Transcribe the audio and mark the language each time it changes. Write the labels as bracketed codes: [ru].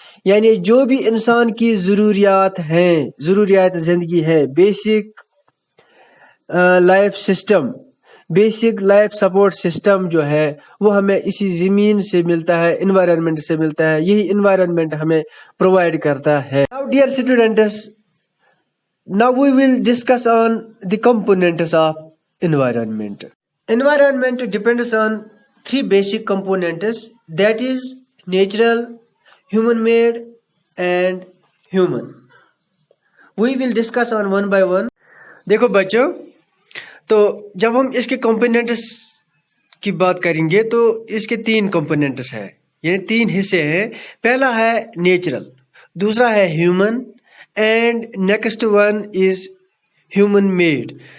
[hi] यानी जो भी इंसान की ज़रूरियात हैं, ज़रूरियात ज़िंदगी है, basic life system, basic life support system जो है वो हमें इसी ज़मीन से मिलता है, एनवायरनमेंट से मिलता है, यही एनवायरनमेंट हमें प्रोवाइड करता है। [en] Now dear students, now we will discuss on the components of environment. Environment depends on three basic components, that is natural, human made and human. We will discuss on one by one. [hi] देखो बच्चों, तो जब हम इसके components की बात करेंगे तो इसके तीन कंपोनेंट्स हैं, यानी तीन हिस्से हैं। पहला है नेचुरल, दूसरा है human [en] And next one is human made.